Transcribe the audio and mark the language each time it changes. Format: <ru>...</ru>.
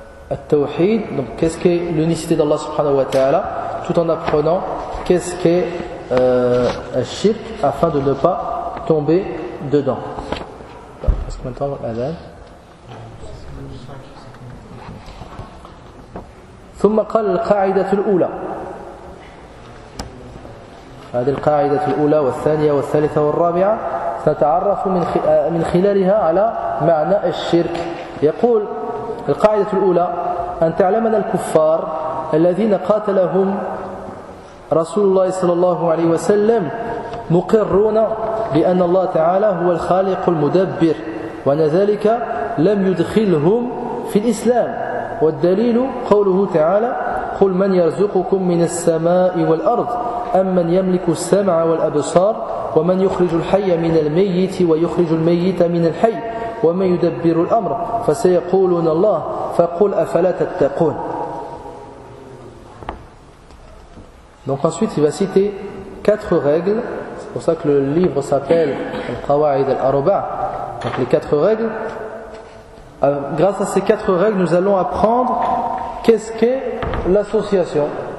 <fr>At-tawhid, donc qu'est-ce qu'est l'unicité d'Allah subhanahu wa ta'ala, tout en apprenant qu'est-ce qu'est al-shirk afin de ne pas tomber dedans. Est-ce que maintenant, Adhan ?</fr> <ar>ثم قال القاعدة الأولى هذه القاعدة الأولى والثانية والثالثة والرابعة سنتعرف من خلالها على معنى الشرك يقول القاعدة الأولى أن تعلمنا الكفار الذين قاتلهم رسول الله صلى الله عليه وسلم مقرون بأن الله تعالى هو الخالق المدبر وأن ذلك لم يدخلهم في الإسلام والدليل قوله تعالى قل من يرزقكم من السماء والأرض أم من يملك السمع والأبصار ومن يخرج الحي من الميت ويخرج الميت من الحي ومن يدبر الأمر فسيقولون الله فقل أفلا تتقون.</ar> <fr>Donc ensuite il va citer quatre règles, c'est pour ça que le livre s'appelle Al-Qawa'id Al-Arba', donc les quatre règles. Grâce à ces quatre règles, nous allons apprendre qu'est-ce qu'est l'association.</fr>